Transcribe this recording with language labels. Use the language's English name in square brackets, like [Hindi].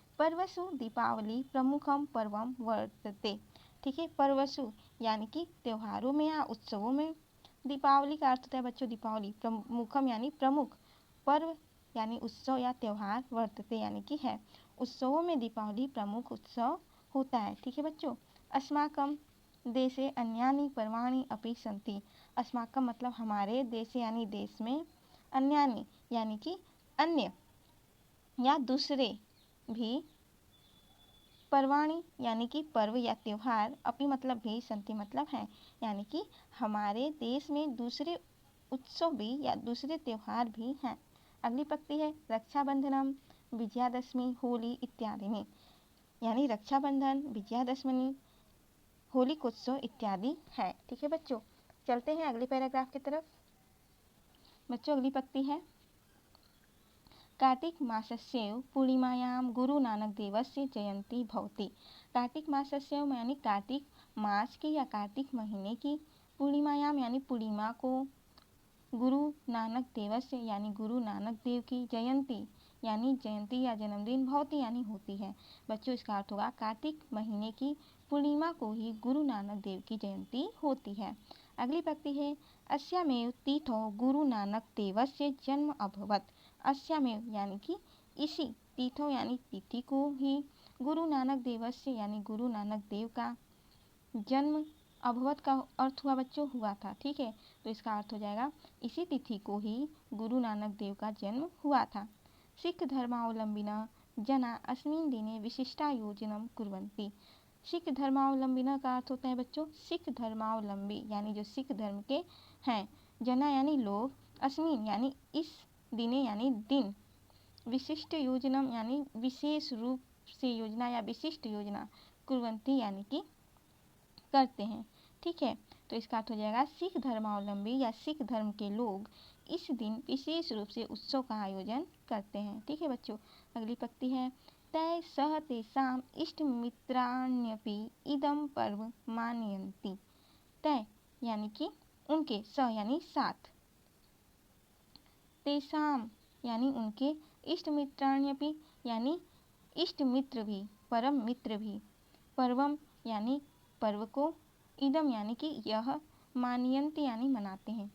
[Sanskrit] पर्वसु दीपावली प्रमुखम पर्वम वर्तते। [Hindi] ठीक है, पर्वसु यानी कि त्योहारों में या उत्सवों में, दीपावली का अर्थ होता है बच्चों दीपावली, प्रमुखम यानी प्रमुख, पर्व यानी उत्सव या त्योहार, वर्तते यानी कि है, उत्सवों में दीपावली प्रमुख उत्सव होता है। ठीक है बच्चों, [Sanskrit] अस्माकं देशे अन्यानि पर्वाणि अपि सन्ति। [Hindi] अस्माकं मतलब हमारे, देशे यानी देश में, अन्यानि यानी कि अन्य या दूसरे भी, पर्वाणि यानी कि पर्व या त्योहार, अपि मतलब भी, संति मतलब है, यानी कि हमारे देश में दूसरे उत्सव भी या दूसरे त्योहार भी हैं। अगली पंक्ति है। रक्षाबंधनम विजयादशमी होली इत्यादि में, यानी रक्षाबंधन, विजयादशमी, होलिकोत्सव इत्यादि है। ठीक है बच्चों, चलते हैं अगले पैराग्राफ की तरफ। बच्चों अगली पंक्ति है। [Sanskrit] कार्तिक मासस्य पूर्णिमायां गुरु नानक देवस्य जयंती भवति। [Hindi] कार्तिक मासस्य यानी कार्तिक मास की या कार्तिक महीने की, पूर्णिमायां यानी पूर्णिमा को, गुरु नानक देवस्य यानी गुरु नानक देव की, जयंती यानी जयंती या जन्मदिन, भवति यानी होती है। बच्चों इसका अर्थ होगा कार्तिक महीने की पूर्णिमा को ही गुरु नानक देव की जयंती होती है। अगली पंक्ति है। [Sanskrit] अस्यामेव तिथौ गुरु नानक देवस्य जन्म अभवत्। [Hindi] अस्यामेव यानी कि इसी, तिथौ यानी तिथि को ही, गुरु नानक देवस्य यानी गुरु नानक देव का, जन्म, अभवत का अर्थ हुआ बच्चों हुआ था। ठीक है, तो इसका अर्थ हो जाएगा इसी तिथि को ही गुरु नानक देव का जन्म हुआ था। [Sanskrit] सिख धर्मावलंबिनः जना अस्मिन् दिने विशिष्टायोजनं कुर्वन्ति। [Hindi] सिख धर्मावलंबिनः का अर्थ होता है बच्चों सिख धर्मावलंबी, यानी जो सिख धर्म के हैं, जना यानी लोग, अस्मिन यानी इस, दिने यानी दिन, विशिष्ट योजनम यानी विशेष रूप से योजना या विशिष्ट योजना, कुर्वन्ति यानी कि करते हैं। ठीक है, तो इसका अर्थ हो जाएगा सिख धर्मावलंबी या सिख धर्म के लोग इस दिन विशेष रूप से उत्सव का आयोजन करते हैं। ठीक है बच्चों, अगली पंक्ति है। [Sanskrit] तै सह तेषां इष्टमित्राण्यपि इदं पर्व मानयन्ति। [Hindi] तै यानी कि उनके, सह यानी साथ, तेषां यानी उनके, इष्टमित्राण्यपि यानी इष्ट मित्र भी, परम मित्र भी, पर्वम यानी पर्व को, इदम यानी कि यह, मानयन्ति यानी मनाते हैं।